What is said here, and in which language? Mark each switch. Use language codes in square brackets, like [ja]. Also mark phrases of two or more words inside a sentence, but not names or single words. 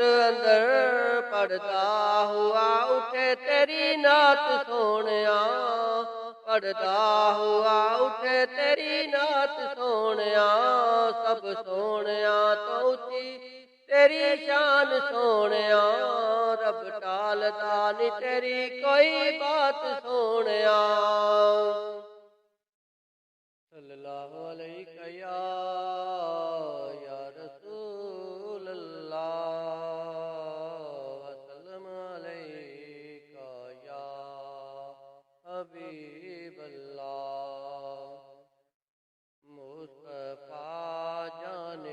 [pa] ਅੰਦਰ ਪੜ੍ਹਦਾ ਹੋਇਆ ਉੱਠੇ ਤੇਰੀ ਨਾਤ ਸੋਹਣਿਆ ਪੜ੍ਹਦਾ ਹੋਇਆ ਉੱਠੇ ਤੇਰੀ ਨਾਤ ਸੋਹਣਿਆ ਸਭ ਸੋਹਣਿਆਂ ਤੋਂ ਉੱਚੀ ਤੇਰੀ ਸ਼ਾਨ ਸੋਹਣਿਆ ਰੱਬ ਟਾਲਦਾ ਨੀ ਤੇਰੀ ਕੋਈ ਬਾਤ ਸੋਹਣਿਆ [ar] صلى الله عليه يا رسول الله وسلم عليك يا حبيب الله مصطفى جان